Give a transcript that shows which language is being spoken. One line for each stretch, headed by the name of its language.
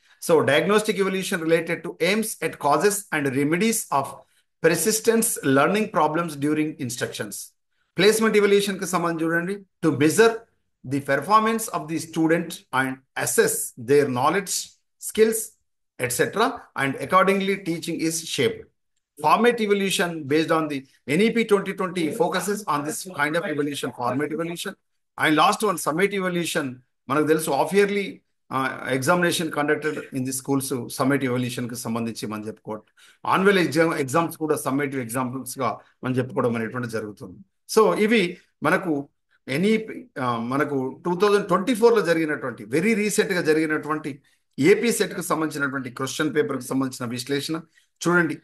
English: So diagnostic evolution related to aims at causes and remedies of persistence learning problems during instructions. Placement evolution
Telugu: కి సంబంధించి చూడండి,
English: To measure the performance of the student and assess their knowledge skills etcetera and accordingly teaching is shaped. Format evolution based on the NEP 2020 focuses on this kind of evolution, format evolution. And last one, summative evolution.
Telugu: మనకు తెలుసు
English: half yearly examination conducted in the schools summative evaluation
Telugu: కి సంబంధించి మనం చెప్పుకోవడం. Annual exams కూడా summative examples గా మనం చెప్పుకోవడం అనేటువంటి జరుగుతుంది. సో ఇవి మనకు ఎన్ఈపి మనకు 2024లో జరిగినటువంటి వెరీ రీసెంట్ గా జరిగినటువంటి ఏపీ సెట్ కు సంబంధించినటువంటి క్వశ్చన్ పేపర్ కు సంబంధించిన విశ్లేషణ చూడండి.